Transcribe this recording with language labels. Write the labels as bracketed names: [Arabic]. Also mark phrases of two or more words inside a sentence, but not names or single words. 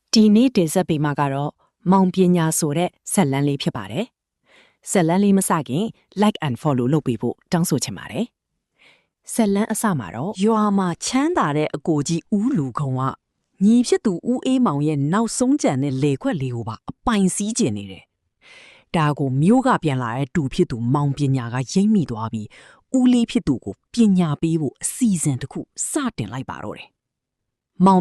[Burmese] ဒီနေ့တင်ဆက်ပေးမှာကတော့မောင်ပညာဆိုတဲ့ဇာတ်လမ်းလေးဖြစ်ပါတယ်။ဇာတ်လမ်းလေးမစခင် [English] like and follow [Burmese] လုပ်ပေးဖို့တောင်းဆိုချင်ပါတယ်။ဇာတ်လမ်းအစမှာတော့ ရွာမှာချမ်းသာတဲ့အကိုကြီးဦးလူခုံကညီဖြစ်သူဦးအေးမောင်ရဲ့နောက်ဆုံးကြံတဲ့လေခွက်လေးကိုပါအပိုင်စီးကျင်နေတယ်။ဒါကိုမျိုးကပြန်လာ တဲ့တူဖြစ်သူမောင်ပညာကရိမ့်မိသွားပြီးဦးလေးဖြစ်သူကိုပညာပေးဖို့အစီအစဉ်တစ်ခုစတင်လိုက်ပါတော့တယ်။မောင်ပ